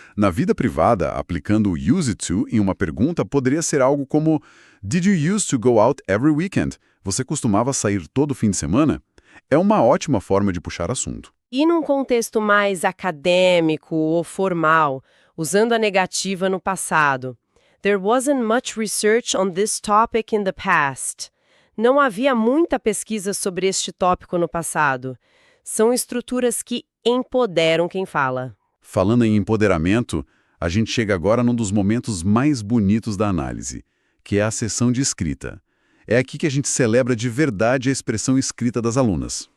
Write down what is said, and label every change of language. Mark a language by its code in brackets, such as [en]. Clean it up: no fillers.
[pt] Na vida privada, aplicando o [en] use to [pt] em uma pergunta poderia ser algo como [en] Did you used to go out every weekend? [pt] Você costumava sair todo fim de semana? É uma ótima forma de puxar assunto. E num contexto mais acadêmico ou formal, usando a negativa no passado. [en] There wasn't much research on this topic in the past. [pt] Não havia muita pesquisa sobre este tópico no passado. São estruturas que empoderam quem fala. Falando em empoderamento, a gente chega agora num dos momentos mais bonitos da análise, que é a sessão de escrita. É aqui que a gente celebra de verdade a expressão escrita das alunas.